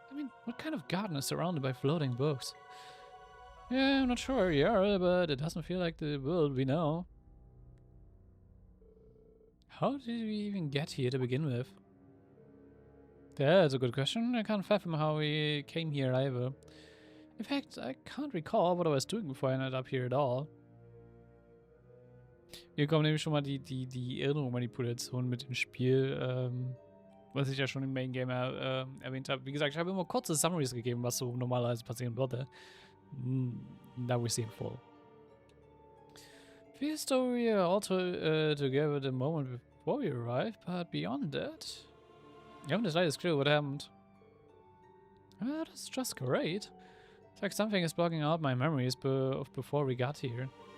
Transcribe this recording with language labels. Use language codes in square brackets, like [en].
[en] I mean, what kind of garden is surrounded by floating books? Yeah, I'm not sure, yeah, but it doesn't feel like the world we know. How did we even get here to begin with? Yeah, that's a good question. I can't fathom how we came here either. In fact, I can't recall what I was doing before I ended up here at all. [de] Hier kommen nämlich schon mal die Erinnerungsmanipulation mit dem Spiel, was ich ja schon im Main Game erwähnt habe. Wie gesagt, ich habe immer kurze Summaries gegeben, was so normalerweise passieren würde. [en] Now we see in full. The story all together the moment before we arrived, but beyond that, I haven't the slightest clue what happened. That's just great. It's like something is blocking out my memories of before we got here.